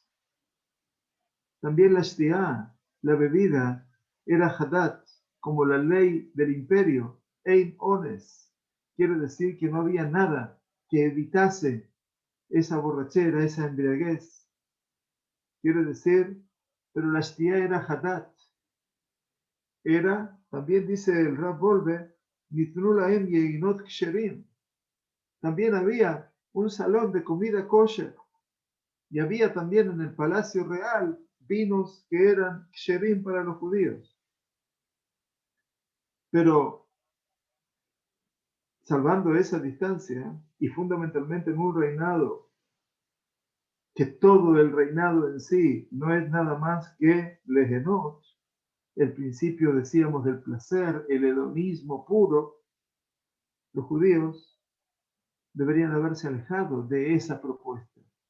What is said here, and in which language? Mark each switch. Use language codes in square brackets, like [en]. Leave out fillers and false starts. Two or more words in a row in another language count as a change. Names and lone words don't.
[es] También la shtiá, la bebida, era hadat, como la ley del imperio, [he] אין אונס. [es] Quiere decir que no había nada que evitase esa borrachera, esa embriaguez. Quiere decir, pero la shtiá era hadat. Era, también dice el Rab Wolbe, [he] ניתנו להם יינות כשרים. [es] También había un salón de comida kosher. Y había también en el palacio real vinos que eran ksherim para los judíos. Pero salvando esa distancia y fundamentalmente en un reinado que todo el reinado en sí no es nada más que lehenot, el principio decíamos del placer, el hedonismo puro, los judíos deberían haberse alejado de esa propuesta.